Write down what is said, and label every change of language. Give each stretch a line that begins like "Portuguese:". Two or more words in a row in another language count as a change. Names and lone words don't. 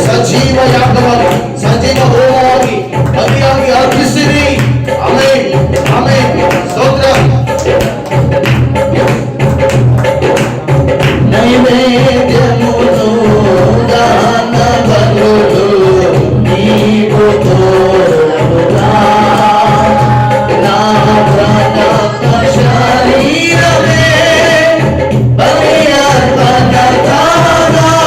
Kannada: ಸಜೀವ ಯಾಗವಾಗಿ ಸಜೀವ ಹೋಮವಾಗಿ ಬಲಿಯಾಗಿ ಅರ್ಪಿಸಿರಿ. ಆಮೆನ್ ಆಮೆನ್ ಸ್ತೋತ್ರ.
Telugu: ನೈವೇದ್ಯమును దాన బలులు నీవు తోడుగా నా ప్రాణ శరీరమే బలి అర్పణ కాగా.